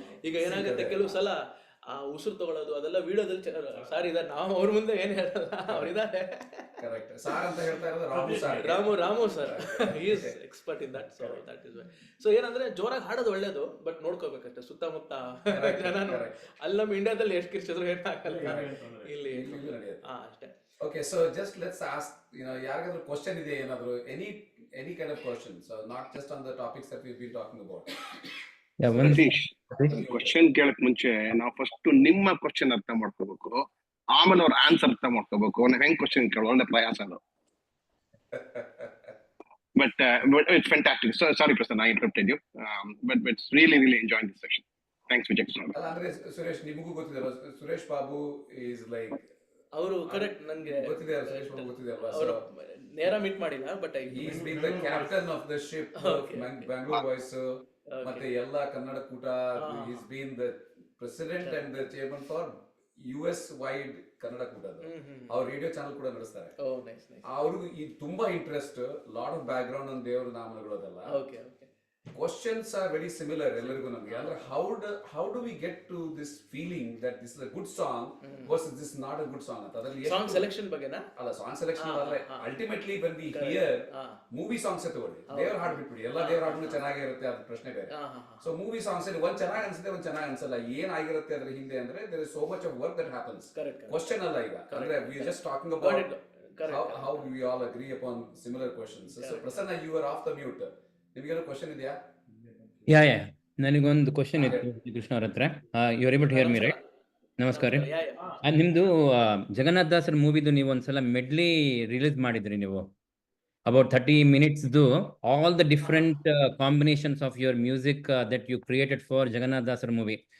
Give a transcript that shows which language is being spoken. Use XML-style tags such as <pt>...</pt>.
<kn>ಈಗ ಏನಾಗುತ್ತೆ, ಕೆಲವು ಸಲ ಆ ಉಸಿರು ತಗೊಳ್ಳೋದು ಅದೆಲ್ಲ ವಿಡಿಯೋದಲ್ಲಿ ಸಾರಿ ಇದಾರೆ, ನಾವು ಅವ್ರ ಮುಂದೆ ಏನ್ ಹೇಳಲ್ಲ, ಅವ್ರಿದ್ದಾರೆ. ಕರೆಕ್ಟ್. ಸಾರ್ ಅಂತ ಹೇಳ್ತಾ ಇರೋದು</kn> <en>Ramu sir is expert in that. So that is why.</en> <kn>So ಏನಂದ್ರೆ ಜೋರಾಗಿ ಹಾಡೋದು ಒಳ್ಳೇದು, ಬಟ್ ನೋಡ್ಕೋಬೇಕಷ್ಟೇ ಸುತ್ತಮುತ್ತ ಜನ. ಅಲ್ಲಿ ನಮ್ಮ ಇಂಡಿಯಾದಲ್ಲಿ ಎಷ್ಟು ಕಿರ್ಚಿದ್ರು ಏನಾಗಲ್ಲ, ಇಲ್ಲಿ ಅಷ್ಟೇ.</kn> <en>Okay, so just let's ask,</en> <kn>ಯಾರಿಗಾದ್ರೂ ಕ್ವಶನ್ ಇದೆ ಏನಾದ್ರು,</kn> <en>any kind of question, so not just on the topics that we've been talking about.</en> <kn>Question ಕೇಳಕ್ ಮುಂಚೆ ನಾವು ಫಸ್ಟ್ ನಿಮ್ಮ ಕ್ವಶನ್ ಅರ್ಥ ಮಾಡ್ಕೋಬೇಕು, ಆಮೇಲೆ ಅವ್ರ ಆನ್ಸರ್ ಅರ್ಥ ಮಾಡ್ಕೋಬೇಕು. ನಾವ್ ಹೆಂಗ್ ಕ್ವಶನ್ ಕೇಳೋ ಒಳ್ಳೆ ಪ್ರಯಾಸ ಅದು.</kn> <en>But it's fantastic. Sorry Prasanna, I interrupted you, but it's really enjoying this session. Thanks Vijay Krishna.</en> <kn>ಅಂದ್ರೆ ಸುರೇಶ್, ನಿಮಗೂ ಗೊತ್ತಿದೆ, ಸುರೇಶ್ ಬಾಬು</kn> <en>is like,</en> <kn>ಅವರು ಕರೆಕ್ಟ್, ನನ್ಗೆ ಗೊತ್ತಿದೆ, ಸುರೇಶ್ ಬಾಬು ಗೊತ್ತಿದೆ ಅಲ್ವಾ? ಅವರು ನೇರ ಮೀಟ್ ಮಾಡಿಲ್ಲ, but</kn> <en>he has been the captain of the ship of Bangalore Voice,</en> <kn>ಮತ್ತೆ ಎಲ್ಲ ಕನ್ನಡ ಕೂಟ.</kn> <en>he has been the president and the chairman for US wide Kannada Koota.</en> <kn>ಅವ್ರ ರೇಡಿಯೋ ಚಾನಲ್ ಕೂಡ ನಡೆಸ್ತಾರೆ. ಅವ್ರಿಗೂ ತುಂಬಾ interest,</kn> <en>lot of background on</en> <kn>ದೇವರ ನಾಮಗಳು ಅದೆಲ್ಲ.</kn> <en>Questions are very similar</en> <kn>ಎಲ್ಲರಿಗೂ ನಮಗೆ.</kn> <en>ಅಂದ್ರೆ how do we get to this feeling that this is a good song versus this is not a good song ಅಂತ?</en> <kn>ಅದರಲ್ಲಿ</kn> <en>Song selection ಬಗ್ಗೆನಾ?</en> <kn>ಅಲ್ಲ, song selection ಅಲ್ಲ,</kn> <en>ultimately when we hear</en> <kn>movie songs ತಗೊಳ್ಳಿ, ದೇವರ ಹಾಡು ಬಿಟ್ಬಿಡಿ, ಎಲ್ಲ ದೇವರ ಹಾಡು ಚೆನ್ನಾಗಿರುತ್ತೆ, ಅದು ಪ್ರಶ್ನೆ ಬೇರೆ. ಸೊ ಮೂವಿ ಸಾಂಗ್ಸ್ ಅಲ್ಲಿ ಒಂದ್ ಚೆನ್ನಾಗಿ ಅನ್ಸುತ್ತೆ, ಒಂದ್ ಚೆನ್ನಾಗಿ ಅನ್ಸಲ್ಲ. ಏನಾಗಿರುತ್ತೆ ಅದ್ರ ಹಿಂದೆ ಅಂದ್ರೆ</kn> <en>there is so much of work that happens.</en> <kn>Question ಅಲ್ಲ ಈಗ, ಅಂದ್ರೆ</kn> <en>we are just talking about how we all agree upon similar questions. So Prasanna, you are off the mute.</en> <kn>ನಿಮಗೇನೋ question ಇದೆಯಾ? ಯಾ ನನಗೊಂದು ಕ್ವಶನ್ ಇತ್ತು ಕೃಷ್ಣ ಅವ್ರ ಹತ್ರ.</kn> <en>You are able to hear me right? ನಮಸ್ಕಾರ.</en> <kn>ನಿಮ್ದು ಜಗನ್ನಾಥ್ ದಾಸರ್ ಮೂವಿದು ನೀವು ಒಂದ್ಸಲ ಮೆಡ್ಲಿ ರಿಲೀಸ್ ಮಾಡಿದ್ರಿ ನೀವು,</kn> <en>About 30 minutes, all the different combinations of your music that you created for Jagannath Dasar movie.</en>